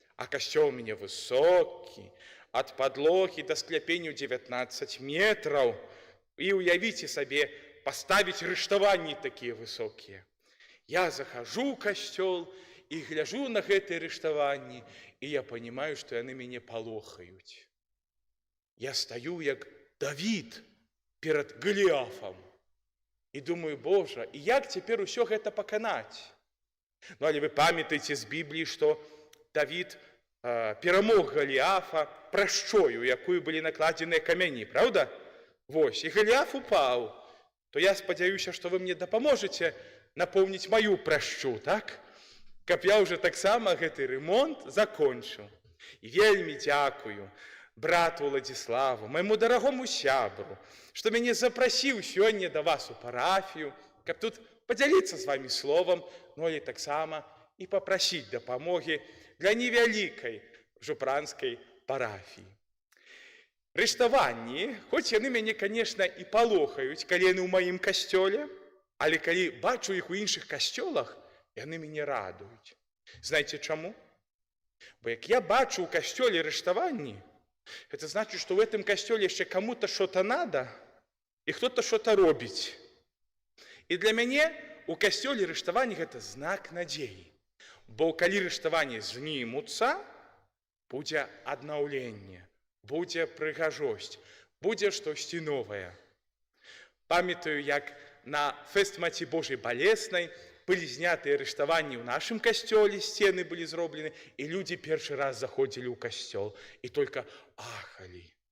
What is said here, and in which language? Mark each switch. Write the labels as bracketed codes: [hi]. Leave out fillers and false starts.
[be] А касцёл у мяне высокі, ад падлогі да скляпення 19 метраў. І уявіце сабе, паставіць рыштаванні такія высокія. Я захожу ў касцёл і гляжу на гэтыя рыштаванні, і я понимаю, што яны мяне палохаюць. Я стаю як Давід перад Галіафам. І думаю, Божа, і як цяпер усё гэта паканаць? Але вы памятаеце з Бібліі, што Давід перамог Галіафа прашчою, якую былі накладзеныя камяні, правда? Вось, і Галіаф упаў. То я спадзяюся, што вы мне дапаможаце напоўніць маю прашчу, так? Каб я ўжо таксама гэты ремонт закончыў. І вельмі дзякую брату Владзіславу, майму дарагому сябру, што мяне запрасіў сёння да вас у парафію, каб тут падзяліцца з вамі словам, але таксама і папрасіць дапамогі для невялікай жупранскай парафіі. Рыштаванні, хоць яны мяне, канешне, і палохаюць, калі яны ў маім касцёле, але калі бачу іх у іншых касцёлах, яны мяне радуюць. Знаеце чаму? Бо як я бачу ў касцёле рыштаванні, [ru] это значит, что в этом касцёле яшчэ кому-то что-то надо, и кто-то что-то робіць. [be] І для мяне у касцёле рыштаванні гэта знак надзеі. Бо калі рыштаванні знімуцца, будзе аднаўленне, будзе прыгажосць, будзе штосьці новае. Памятаю, як на фэст Маці Божай Балеснай былі знятыя рыштаванні ў нашым касцёле, сцены былі зроблены, і людзі першы раз заходзілі ў касцёл і только ахалі.